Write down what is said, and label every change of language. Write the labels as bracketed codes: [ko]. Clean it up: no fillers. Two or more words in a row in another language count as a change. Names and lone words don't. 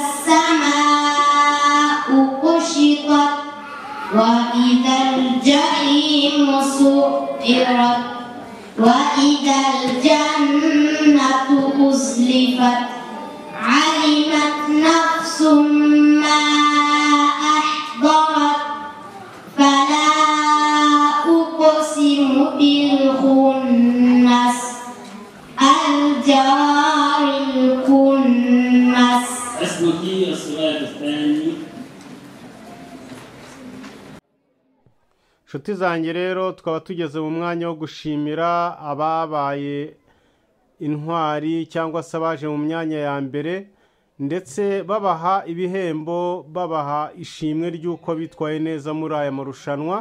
[ar] السماء كشطت وإذا الجحيم سعرت وإذا الجنة أزلفت علمت نفس ما أحضرت فلا أقسم بالخنس الجوار الكنس. اسمك السؤال الثاني. [rw] inshuti zanjye rero tukaba tugeze mu mwanya wo gushimira ababaye intwari cyangwa se abaje mu myanya ya mbere ndetse babaha ibihembo, babaha ishimwe ry'uko bitwaye neza muri aya marushanwa.